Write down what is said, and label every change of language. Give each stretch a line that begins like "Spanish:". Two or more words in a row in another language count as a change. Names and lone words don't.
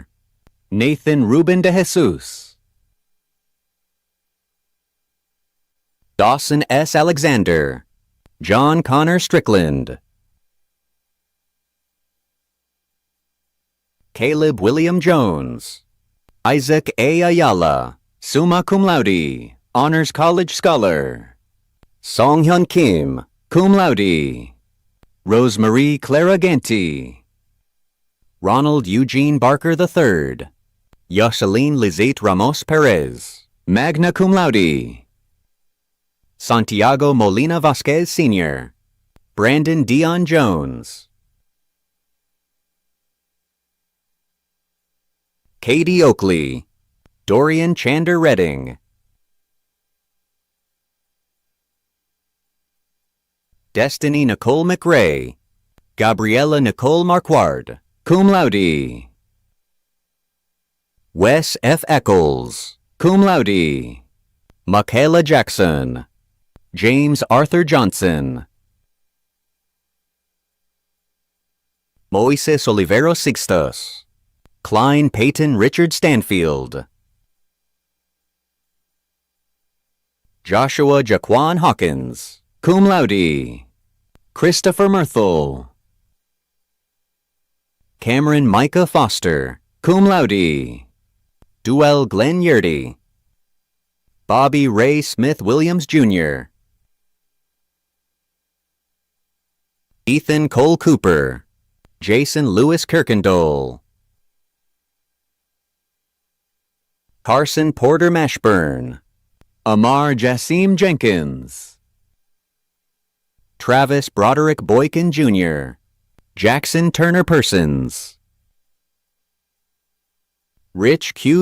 English: Nathan Ruben de Jesus. Dawson S. Alexander. John Connor Strickland. Caleb William Jones. Isaac A. Ayala,
Latin: summa cum laude,
English: Honors College Scholar. Song Hyun Kim,
Latin: cum laude.
English: Rosemarie Clara Ganti. Ronald Eugene Barker III. Yoseline Lizette Ramos Perez,
Latin: magna cum laude.
English: Santiago Molina Vasquez Sr. Brandon Dion Jones. Katie Oakley. Dorian Chander Redding. Destiny Nicole McRae. Gabriella Nicole Marquard,
Latin: cum laude.
English: Wes F. Eccles,
Latin: cum laude.
English: Michaela Jackson. James Arthur Johnson. Moises Oliveros Sixtos. Klein Peyton Richard Stanfield. Joshua Jaquan Hawkins,
Latin: cum laude.
English: Christopher Murthel. Cameron Micah Foster,
Latin: cum laude.
English: Duell Glenn Yurdy. Bobby Ray Smith Williams Jr. Ethan Cole Cooper, Jason Lewis Kirkendall, Carson Porter Mashburn, Amar Jassim Jenkins, Travis Broderick Boykin Jr., Jackson Turner Persons, Rich Q.